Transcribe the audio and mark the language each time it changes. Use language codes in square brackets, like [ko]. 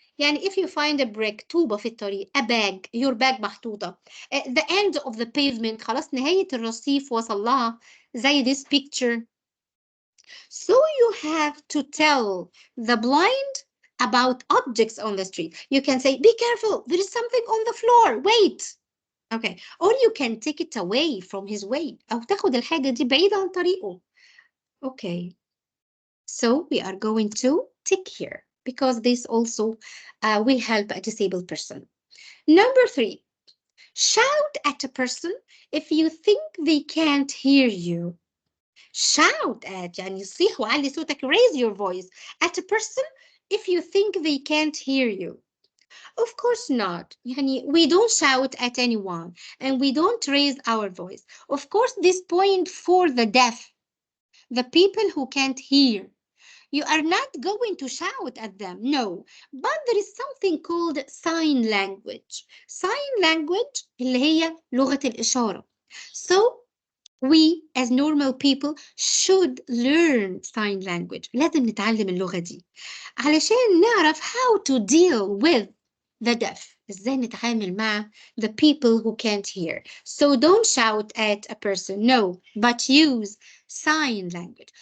[en] يعني if you find a brick, [ar] طوبة في الطريق, [en] a bag, your bag [ar] محطوطة, [en] the end of the pavement, [ar] خلاص نهاية الرصيف وصل لها, [en] زي this picture. So you have to tell the blind about objects on the street. You can say, be careful, there is something on the floor, wait. Okay, or you can take it away from his way. [ar] أو تاخد الحاجة دي بعيدة عن طريقه. [en] Okay, so we are going to tick here because this also will help a disabled person. Number 3, shout at a person if you think they can't hear you. Shout at [ar] يعني صيح وعلي صوتك, [en] raise your voice at a person if you think they can't hear you. Of course not. يعني we don't shout at anyone and we don't raise our voice. Of course, this point for the deaf, the people who can't hear. You are not going to shout at them, no. But there is something called sign language. [ar] Sign language اللي هي لغة الإشارة. [en] So we as normal people should learn sign language. [ar] لازم نتعلم اللغة دي علشان نعرف [en] how to deal with the deaf. [ar] ازاي نتعامل مع [en] the people who can't hear. So don't shout at a person, no, but use sign language.